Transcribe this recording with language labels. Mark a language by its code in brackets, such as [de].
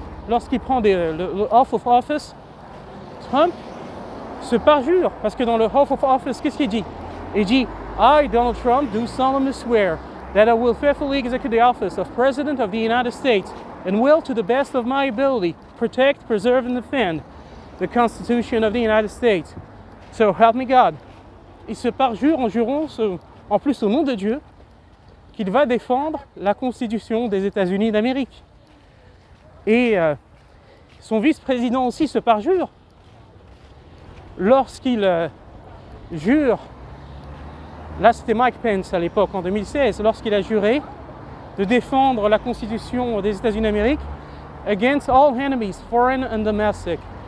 [fr] Lorsqu'il prend le Oath of Office, Trump se parjure, parce que dans le Oath of Office, qu'est-ce qu'il dit? Il dit [en] « I, Donald Trump, do solemnly swear that I will faithfully execute the office of President of the United States and will, to the best of my ability, protect, preserve, and defend the Constitution of the United States. So help me God. [fr] » Il se parjure en jurant, en plus au nom de Dieu, qu'il va défendre la Constitution des États-Unis d'Amérique. Et son vice-président aussi se parjure lorsqu'il jure, là c'était Mike Pence à l'époque, en 2016, lorsqu'il a juré de défendre la Constitution des États-Unis d'Amérique [en] against all enemies, foreign and domestic,